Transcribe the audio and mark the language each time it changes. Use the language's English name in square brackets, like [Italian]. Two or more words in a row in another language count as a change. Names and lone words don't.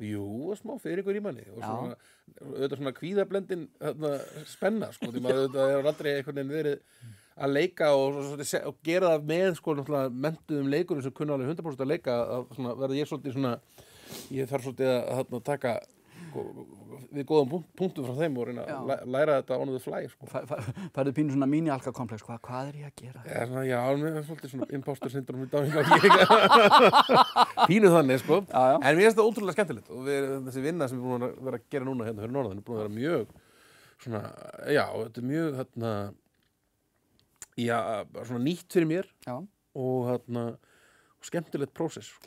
[Icelandic] Jú, smá fyrir ykkur í manni og svona, auðvitað svona kvíðablendin spenna, sko, því maður auðvitað hefur aldrei einhvern veginn verið að leika og gera það með, sko, náttúrulega menntuðum leikurum sem kunna alveg 100% að leika, að svona verða ég svolítið svona, ég þarf svolítið að taka við góðum punktum frá þeim og reyna að læra þetta [English] on the fly, [Icelandic] sko. Færðu pínu svona mini-alka-komplex, hvað er ég að gera? Já, mér er svolítið svona [English] imposter syndrom [Icelandic] í dáninga pínu þannig, sko. En mér finnst það ótrúlega skemmtilegt og þessi vinna sem við búin að vera að gera núna hérna fyrir norðan er búin að vera mjög svona, þetta er mjög svona nýtt fyrir mér og skemmtilegt prósess, sko.